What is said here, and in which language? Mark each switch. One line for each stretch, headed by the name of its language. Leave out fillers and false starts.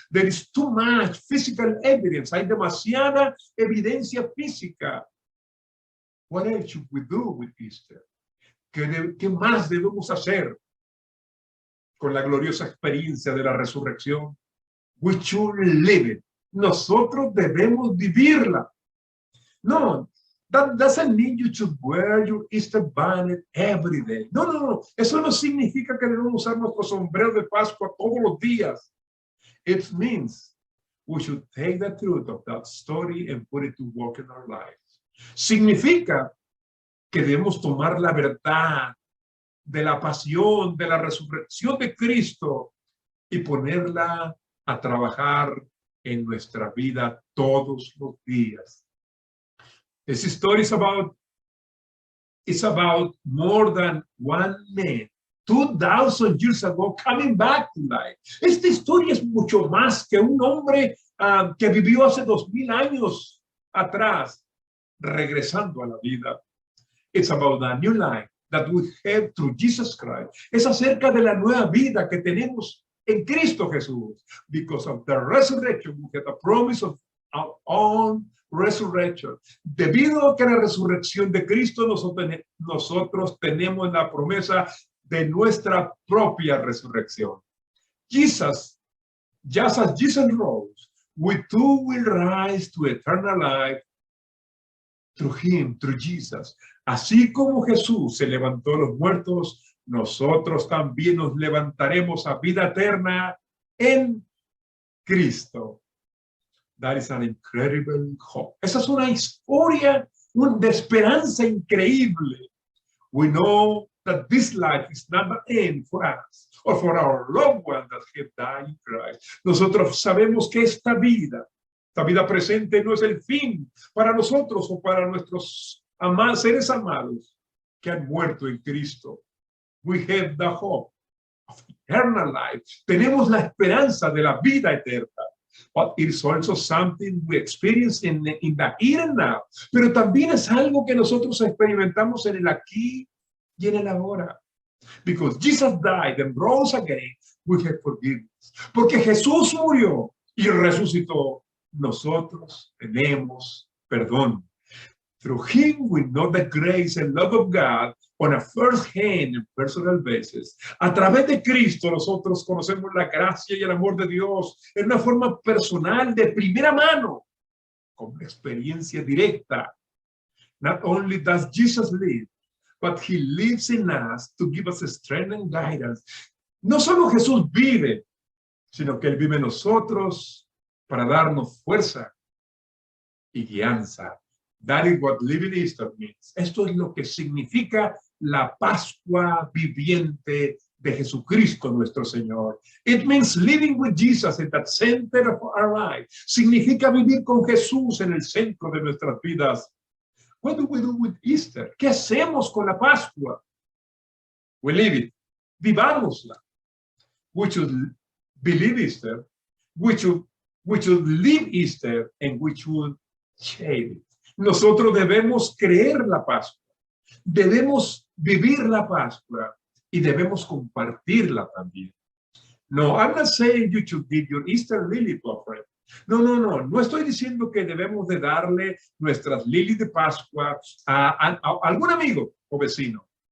English: There is too much physical evidence.
Spanish: Hay demasiada evidencia física.
English: What else should we do with Easter?
Spanish: ¿Qué más debemos hacer con la gloriosa experiencia de la resurrección?
English: We should live it.
Spanish: Nosotros debemos vivirla.
English: No, that doesn't mean you should wear your Easter bonnet every day.
Spanish: No. Eso no significa que debemos usar nuestro sombrero de Pascua todos los días.
English: It means we should take the truth of that story and put it to work in our lives.
Spanish: Significa que debemos tomar la verdad de la pasión, de la resurrección de Cristo y ponerla a trabajar en nuestra vida todos los días.
English: This story is about more than one man 2,000 years ago coming back to life.
Spanish: Esta historia es mucho más que un hombre que vivió hace 2,000 años atrás, regresando a la vida.
English: It's about a new life that we have through Jesus Christ.
Spanish: Es acerca de la nueva vida que tenemos en Cristo Jesús.
English: Because of the resurrection, we get a promise of our own resurrection.
Spanish: Debido a que la resurrección de Cristo, nosotros tenemos la promesa de nuestra propia resurrección.
English: Jesus, just as Jesus rose, we too will rise to eternal life through him, through Jesus.
Spanish: Así como Jesús se levantó a los muertos, nosotros también nos levantaremos a vida eterna en Cristo.
English: That is an incredible hope.
Spanish: Esa es una historia de esperanza increíble.
English: We know that this life is not the end for us or for our loved ones that have died in Christ.
Spanish: Nosotros sabemos que esta vida presente no es el fin para nosotros o para nuestros seres amados que han muerto en Cristo.
English: We have the hope of eternal life.
Spanish: Tenemos la esperanza de la vida eterna.
English: But it is also something we experience in the here and now.
Spanish: Pero también es algo que nosotros experimentamos en el aquí y en el ahora.
English: Because Jesus died and rose again, we have forgiveness.
Spanish: Porque Jesús murió y resucitó, nosotros tenemos perdón.
English: Through him we know the grace and love of God on a first-hand and personal basis.
Spanish: A través de Cristo nosotros conocemos la gracia y el amor de Dios en una forma personal, de primera mano, con una experiencia directa.
English: Not only does Jesus live, but he lives in us to give us strength and guidance.
Spanish: No solo Jesús vive, sino que él vive en nosotros para darnos fuerza y guianza.
English: That is what living Easter means.
Spanish: Esto es lo que significa la Pascua viviente de Jesucristo nuestro Señor.
English: It means living with Jesus at the center of our life.
Spanish: Significa vivir con Jesús en el centro de nuestras vidas.
English: What do we do with Easter?
Spanish: ¿Qué hacemos con la Pascua?
English: We live it.
Spanish: Vivámosla.
English: We should believe Easter. We should live Easter, and we should share it.
Spanish: Nosotros debemos creer la Pascua, debemos vivir la Pascua y debemos compartirla también.
English: No, I'm not saying you should give your Easter lily to a friend.
Spanish: No estoy diciendo que debemos de darle nuestras lilies de Pascua a algún amigo o vecino.